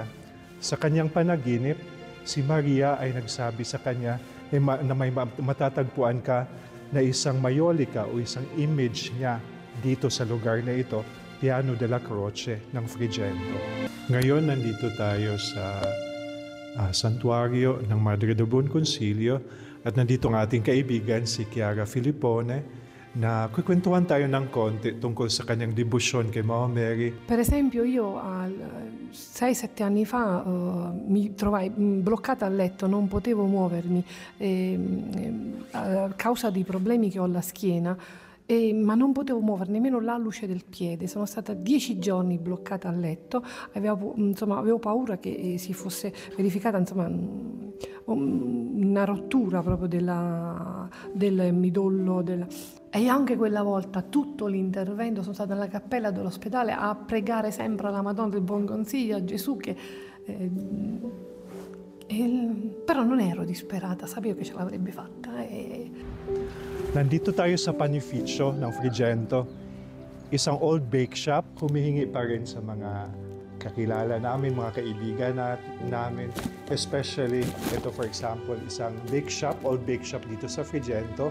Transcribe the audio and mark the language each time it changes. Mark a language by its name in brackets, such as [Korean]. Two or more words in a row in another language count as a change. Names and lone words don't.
[Filipino] Sa kanyang panaginip, si Maria ay nagsabi sa kanya na may matatagpuan ka na isang mayolika o isang image niya dito sa lugar na ito, Piano della Croce ng Frigento. Ngayon, nandito tayo sa Santuario ng Madre del Buon Consiglio at nandito ang ating kaibigan si Chiara Filippone na kukwentuhan tayo ng konti tungkol sa kanyang debosyon kay Mama Mary. [Italian] Per esempio io 6-7 anni fa mi trovai bloccata a letto, non potevo muovermi a causa dei problemi che ho alla schiena. Ma non potevo muovere nemmeno la luce del piede, sono stata 10 giorni bloccata a letto, avevo paura che si fosse verificata una rottura proprio del midollo. E anche quella volta tutto l'intervento, sono stata nella cappella dell'ospedale a pregare sempre alla Madonna del Buon Consiglio, a Gesù però non ero disperata, sapevo che ce l'avrebbe fatta. [Filipino] Nandito tayo sa panificio ng Frigento, isang [English] old bake shop. [Filipino] Humihingi pa rin sa mga kakilala namin, mga kaibigan namin. Especially, ito [English] for example, [Filipino] isang [English] bake shop, old bake shop [Filipino] dito sa Frigento.